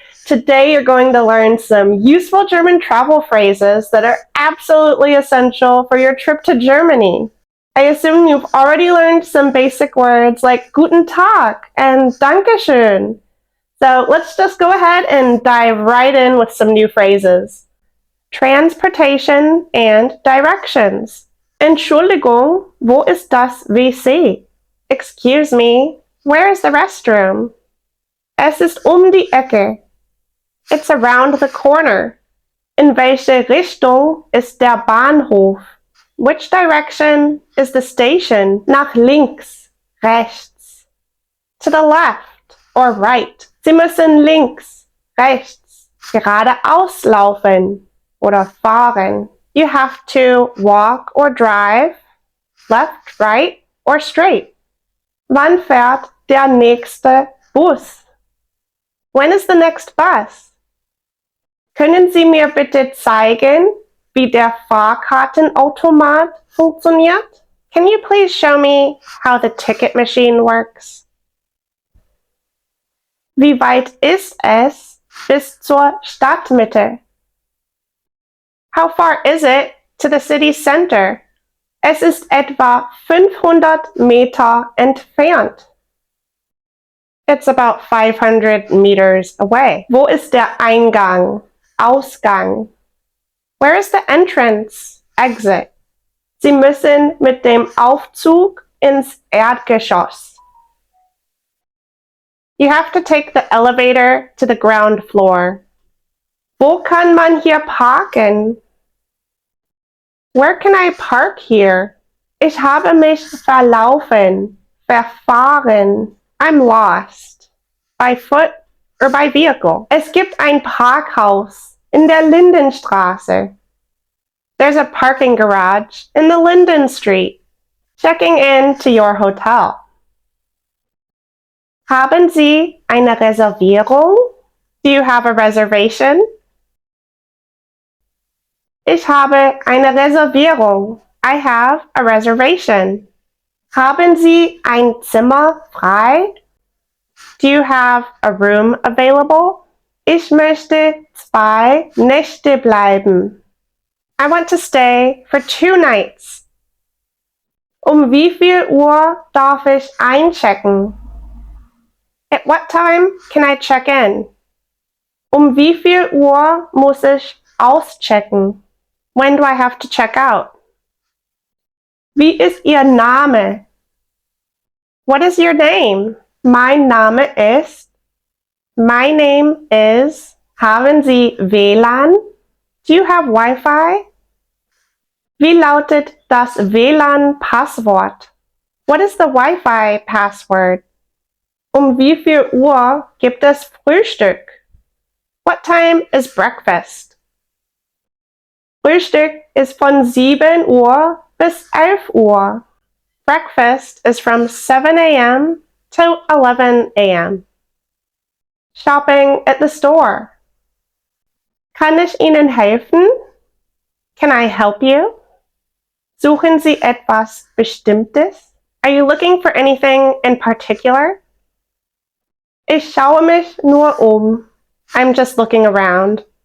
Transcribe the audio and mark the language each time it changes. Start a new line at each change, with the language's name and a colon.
English: Today you're going to learn some useful German travel phrases that are absolutely essential for your trip to Germany. I assume you've already learned some basic words like
German: Guten Tag
English: and Dankeschön. So let's just go ahead and dive right in with some new phrases. Transportation and directions.
German: Entschuldigung, wo ist das WC?
English: Excuse me, where is the restroom?
German: Es ist die Ecke.
English: It's around the corner.
German: In welche Richtung ist der Bahnhof?
English: Which direction is the station?
German: Nach links, rechts.
English: To the left or right.
German: Sie müssen links, rechts, geradeaus laufen oder fahren.
English: You have to walk or drive, left, right, or straight.
German: Wann fährt der nächste Bus?
English: When is the next bus?
German: Können Sie mir bitte zeigen, wie der Fahrkartenautomat funktioniert?
English: Can you please show me how the ticket machine works?
German: Wie weit ist es bis zur Stadtmitte?
English: How far is it to the city center?
German: Es ist etwa 500 Meter entfernt.
English: It's about 500 meters away.
German: Wo ist der Eingang? Ausgang.
English: Where is the entrance? Exit.
German: Sie müssen mit dem Aufzug ins Erdgeschoss.
English: You have to take the elevator to the ground floor.
German: Wo kann man hier parken?
English: Where can I park here?
German: Ich habe mich verlaufen, verfahren.
English: I'm lost. By foot or by vehicle.
German: Es gibt ein Parkhaus in der Lindenstraße.
English: There's a parking garage in the Linden Street. Checking in to your hotel.
German: Haben Sie eine Reservierung?
English: Do you have a reservation?
German: Ich habe eine Reservierung.
English: I have a reservation.
German: Haben Sie ein Zimmer frei?
English: Do you have a room available?
German: Ich möchte 2 Nächte bleiben.
English: I want to stay for 2 nights.
German: Wie viel Uhr darf ich einchecken?
English: At what time can I check in?
German: Wie viel Uhr muss ich auschecken?
English: When do I have to check out?
German: Wie ist Ihr Name?
English: What is your name?
German: Mein Name ist.
English: My name is.
German: Haben Sie WLAN?
English: Do you have Wi-Fi?
German: Wie lautet das WLAN-Passwort?
English: What is the Wi-Fi password?
German: Wie viel Uhr gibt es Frühstück?
English: What time is breakfast?
German: Frühstück ist von 7 Uhr bis 11 Uhr.
English: Breakfast is from 7 a.m. to 11 a.m. Shopping at the store.
German: Kann ich Ihnen helfen?
English: Can I help you?
German: Suchen Sie etwas Bestimmtes?
English: Are you looking for anything in particular?
German: Ich schaue mich nur
English: I'm just looking around.